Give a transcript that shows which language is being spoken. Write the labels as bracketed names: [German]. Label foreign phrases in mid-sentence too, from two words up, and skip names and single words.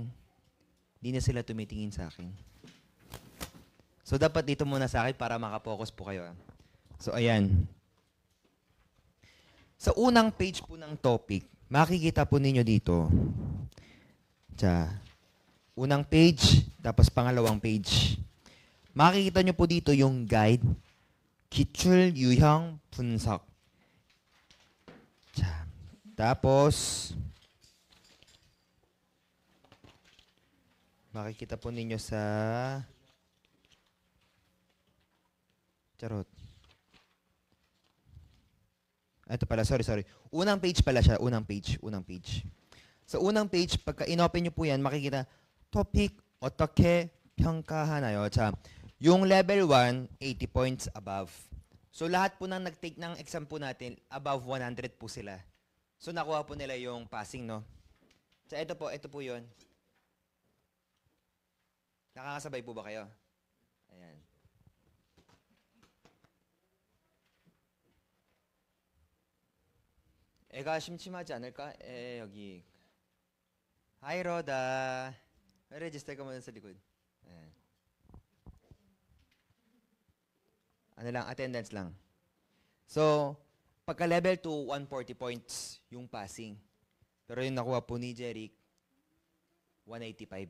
[Filipino] Di na sila tumitingin sa akin. So, dapat dito muna sa akin para makapokus po kayo. So, ayan. Sa unang page po ng topic, makikita po ninyo dito. Unang page, tapos pangalawang page. Makikita nyo po dito yung guide, [Korean] 기출 유형 분석. [Filipino] Tapos, makikita po ninyo sa charot. Ito pala, sorry. Unang page pala siya, unang page. Sa unang page, pagka inopen nyo po yan, makikita, topic, [Korean] 어떻게 평가하나요? [Filipino] Yung level 1, 80 points above. So, lahat po nang [English] nag-take ng exam [Filipino] po natin, above 100 po sila. So, nakuha po nila yung passing, no? Ito po yun. Nakakasabay po ba kayo? Ayan. [Korean] 애가 심심하지 않을까? 여기. [Filipino] Hi, Roda. Register ka muna sa likod. Ayan. Ano lang, attendance lang. So, pagka level 2, 140 points yung passing. Pero yung nakuha po ni Jeric, 185.